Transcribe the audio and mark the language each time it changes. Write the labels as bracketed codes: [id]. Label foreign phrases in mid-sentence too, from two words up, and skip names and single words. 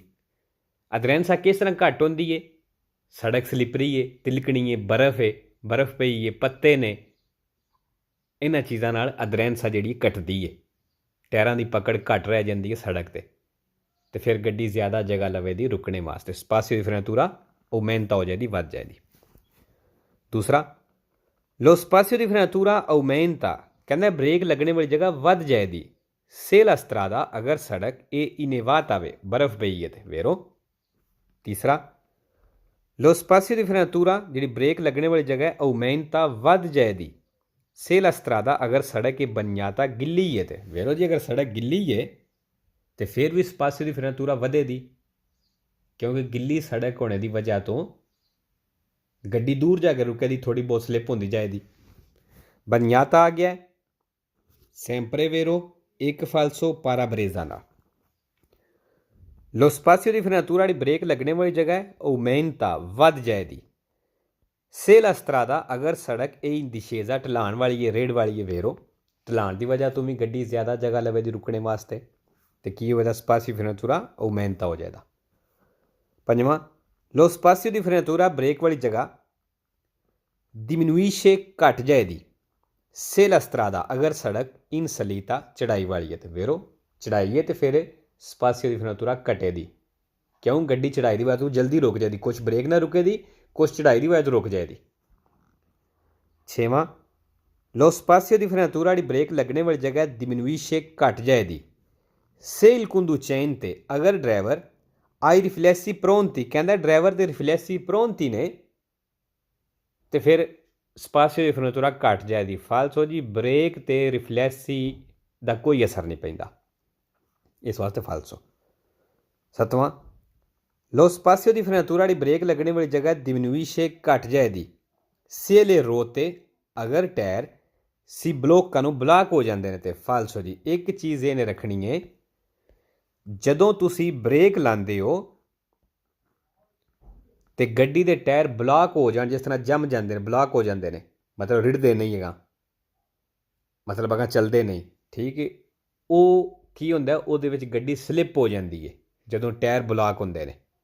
[pa] ਅਦਰੈਂਸਾ ਕਿਸ ਤਰ੍ਹਾਂ ਘੱਟ ਹੁੰਦੀ ਹੈ ਸੜਕ ਸਲਿਪਰੀ ਹੈ ਤਿਲਕਣੀ ਹੈ ਬਰਫ਼ ਪਈ ਹੈ ਪੱਤੇ ਨੇ ਇਹਨਾਂ ਚੀਜ਼ਾਂ ਨਾਲ ਅਦਰੈਂਸਾ ਜਿਹੜੀ ਘਟਦੀ ਹੈ ਟਾਇਰਾਂ ਦੀ ਪਕੜ ਘੱਟ ਰਹਿ ਜਾਂਦੀ ਹੈ ਸੜਕ ਤੇ ਫਿਰ ਗੱਡੀ ਜ਼ਿਆਦਾ ਜਗ੍ਹਾ ਲਵੇਗੀ ਰੁਕਣੇ ਵਾਸਤੇ [it] spazio di frenatura aumenta [pa] ਹੋ ਜਾਏਗੀ ਵੱਧ ਜਾਏਗੀ। ਦੂਸਰਾ [it] lo spazio di frenatura aumenta [pa] ਕਹਿੰਦਾ ਬ੍ਰੇਕ ਲੱਗਣੇ ਵਾਲੀ ਜਗ੍ਹਾ ਵੱਧ ਜਾਏਗੀ [it] se la strada [pa] ਅਗਰ ਸੜਕ ਇਹ ਇਨੇਵਾਤ ਆਵੇ ਬਰਫ਼ ਪਈ ਹੈ ਤੇ ਵੇਰੋ। ਤੀਸਰਾ [it] lo spazio di frenatura [pa] ਜਿਹੜੀ ਬ੍ਰੇਕ ਲੱਗਣੇ ਵਾਲੀ ਜਗ੍ਹਾ aumenta ਵੱਧ ਜਾਏਗੀ [it] se la strada [pa] ਅਗਰ ਸੜਕ ਇਹ ਬਨਿਆਤਾ ਗਿੱਲੀ ਹੈ ਤੇ ਵੇਰੋ ਜੀ ਅਗਰ ਸੜਕ ਗਿੱਲੀ ਹੈ ਤੇ ਫਿਰ ਵੀ [it] spazio di frenatura [pa] ਵਧੇਗੀ ਕਿਉਂਕਿ ਗਿੱਲੀ ਸੜਕ ਹੋਣੇ ਦੀ ਵਜ੍ਹਾ ਤੋਂ ਗੱਡੀ ਦੂਰ ਜਾ ਕੇ ਰੁਕੇਗੀ ਥੋੜੀ ਬਹੁਤ ਸਲਿੱਪ ਹੁੰਦੀ ਜਾਏਗੀ। ਬਨਿਆਤਾ ਆ ਗਿਆ [it] sempre vero [pa] ਇੱਕ [it] falso parabrezza [pa] ਨਾਲ। [it] lo spazio di frenatura [pa] ਜਿਹੜੀ ਬ੍ਰੇਕ ਲੱਗਣੇ ਵਾਲੀ ਜਗ੍ਹਾ ਹੈ aumenta ਵੱਧ ਜਾਏਗੀ [it] se la strada [pa] ਅਗਰ ਸੜਕ ਇਹ ਇੰਡਿਸ਼ੇਜ਼ਾ ਢਲਾਣ ਵਾਲੀ ਹੈ ਰੇਡ ਵਾਲੀ ਹੈ ਵੇਰੋ ਢਲਾਣ ਦੀ ਵਜ੍ਹਾ ਤੋਂ ਵੀ ਗੱਡੀ ਜ਼ਿਆਦਾ ਜਗ੍ਹਾ ਲਵੇਗੀ ਰੁਕਣੇ ਵਾਸਤੇ ਤੇ ਕੀ ਹੋਵੇਗਾ [it] spazio frenatura aumenta [pa] ਹੋ ਜਾਏਗਾ। ਪੰਜਵਾਂ [it] lo spazio di frenatura [pa] ਬ੍ਰੇਕ ਵਾਲੀ ਜਗ੍ਹਾ diminuisce ਘਟ ਜਾਏਗੀ [it] se la strada [pa] ਅਗਰ ਸੜਕ [it] in salita [pa] ਚੜਾਈ ਵਾਲੀ ਹੈ ਤੇ ਵੇਰੋ ਚੜਾਈ ਹੈ ਤੇ ਫਿਰ [it] spazio di frenatura [pa] ਘਟੇਗੀ ਕਿਉਂ ਗੱਡੀ ਚੜਾਈ ਦੀ ਵਜ੍ਹਾ ਤੋਂ ਜਲਦੀ ਰੁਕ ਜਾਏਗੀ ਕੁਛ ਬ੍ਰੇਕ ਨਾ ਰੁਕੇਗੀ ਕੁਛ ਚੜਾਈ ਦੀ ਵਜ੍ਹਾ ਤੋਂ ਰੁਕ ਜਾਏਗੀ। ਛੇਵਾਂ [it] lo spazio di frenatura [pa] ਜਿਹੜੀ ਬ੍ਰੇਕ ਲੱਗਣੇ ਵਾਲੀ ਜਗ੍ਹਾ diminuisce ਘਟ ਜਾਏਗੀ [it] se il conducente [pa] ਅਗਰ ਡਰਾਈਵਰ [it] ai riflessi pronti [pa] ਕਹਿੰਦਾ ਡਰਾਈਵਰ ਦੇ [it] riflessi pronti [pa] ਨੇ ਤੇ ਫਿਰ [it] spazio di frenatura [pa] ਘਟ ਜਾਏਗੀ। ਫਾਲਸੋ ਜੀ ਬ੍ਰੇਕ ਤੇ ਰਿਫਲੈਸੀ ਦਾ ਕੋਈ ਅਸਰ ਨਹੀਂ ਪੈਂਦਾ ਇਸ ਵਾਸਤੇ ਫਾਲਸੋ। ਸੱਤਵਾਂ [it] lo spazio di frenatura [pa] ਜਿਹੜੀ ਬ੍ਰੇਕ ਲੱਗਣੇ ਵਾਲੀ ਜਗ੍ਹਾ diminuisce ਘਟ ਜਾਏਗੀ [it] se le ruote [pa] ਅਗਰ ਟਾਇਰ [it] si bloccano [pa] ਨੂੰ ਬਲਾਕ ਹੋ ਜਾਂਦੇ ਨੇ ਤੇ ਫਾਲਸੋ ਜੀ। ਇੱਕ ਚੀਜ਼ ਇਹਨੇ ਰੱਖਣੀ ਹੈ ਜਦੋਂ ਤੁਸੀਂ ਬ੍ਰੇਕ ਲਾਉਂਦੇ ਹੋ ਤੇ ਗੱਡੀ ਦੇ ਟਾਇਰ ਬਲਾਕ ਹੋ ਜਾਣ ਜਿਸ ਤਰ੍ਹਾਂ ਜੰਮ ਜਾਂਦੇ ਨੇ ਬਲਾਕ ਹੋ ਜਾਂਦੇ ਨੇ ਮਤਲਬ ਰਿੜਦੇ ਨਹੀਂ ਹੈਗਾ ਮਤਲਬ ਅਗਾਂ ਚੱਲਦੇ ਨਹੀਂ ਠੀਕ ਹੈ ਉਹ ਕੀ ਹੁੰਦਾ ਉਹਦੇ ਵਿੱਚ ਗੱਡੀ ਸਲਿੱਪ ਹੋ ਜਾਂਦੀ ਹੈ ਜਦੋਂ ਟਾਇਰ ਬਲਾਕ ਹੁੰਦੇ ਨੇ।